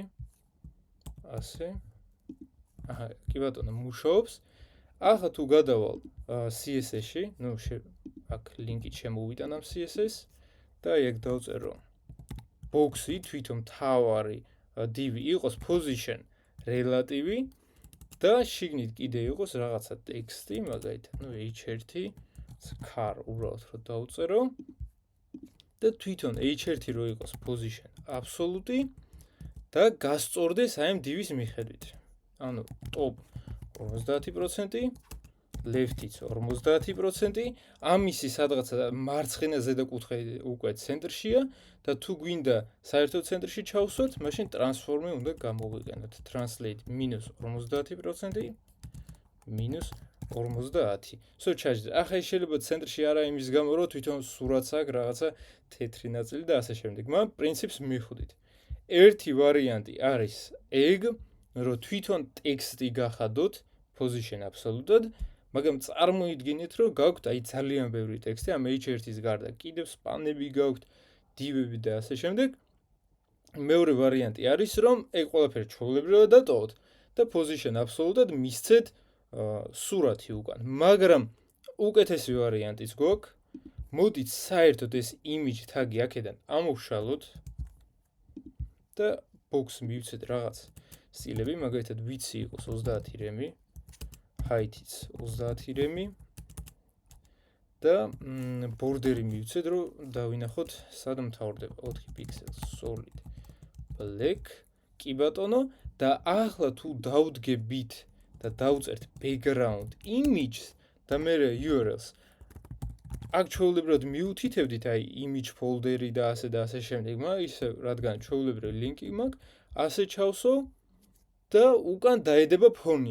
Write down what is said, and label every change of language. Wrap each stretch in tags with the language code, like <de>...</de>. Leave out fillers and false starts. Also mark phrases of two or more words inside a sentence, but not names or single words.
<ka>ასე. კი ბატონო, მუშაობს. ახლა თუ გადავალ CSS-ში, აქ ლინკით შემოვიტან ამ CSS და ეგ დავწერო box-ი თვითონ თავარი div იყოს</ka> <en>position relative</en> <ka>და შიგნით კიდე იყოს რაღაცა ტექსტი, მაგალითად, h1 car უბრალოდ რო დავწერო და თვითონ h1 რო იყოს</ka> <en>position absolute</en> <ka>და გასწორდეს აი ამ div-ის მიხედვით. ანუ top 50%, left-იც 50%, ამისი სადღაცა მარცხენა ზედაკუთხე უკვე ცენტრშია და თუ გვინდა საერთო ცენტრში ჩავსვათ, მაშინ transform-ი უნდა გამოვიყენოთ. Translate -50%, -50. ჩაჯდეთ. ახლა შეიძლება ცენტრში არა იმის გამო, რომ თვითონ სურათს აქვს რაღაცა თეთრი ნაწილი და ასე შემდეგ. მაგრამ პრინციპს მივხვდით. ერთი ვარიანტი არის ეგ, რომ თვითონ ტექსტი გახადოთ</ka> <en>position absolute-</en> <ka>ად, მაგრამ წარმოიდგინეთ, რომ გაქვთ აი ძალიან ბევრი ტექსტი ამ h1-ის გარდა, კიდევ სპანები გაქვთ, div-ები და ასე შემდეგ. მეორე ვარიანტი არის, რომ ეგ ყველაფერი ჩვეულებრივად დატოვოთ და</ka> <en>position absolute-</en> <ka>ად მისცეთ სურათი უკან. მაგრამ უკეთესი ვარიანტიც გვაქვს. მოდით საერთოდ ეს</ka> <en>image tag-</en> <ka>ი აქედან ამოვშალოთ და box მივცეთ რაღაც სტილები, მაგალითად ვიცი იყოს 30 რემი, height-იც 30 რემი და border-ი მივცეთ, რომ დავინახოთ სად მთავრდება</ka> <en>4 pixels solid black.</en> <ka>კი ბატონო, და ახლა თუ დავდგებით და დავწერთ</ka> <en>background image</en> <ka>და მერე URL-ს, აქ ჩვეულებრივად მიუთითებდით აი</ka> <en>image folder-</en> <ka>ი და ასე შემდეგ, მაგრამ ისევ რადგან ჩვეულებრივ ლინკი მაქვს, ასე ჩავსვავ და უკან დაედება ფონი.</ka>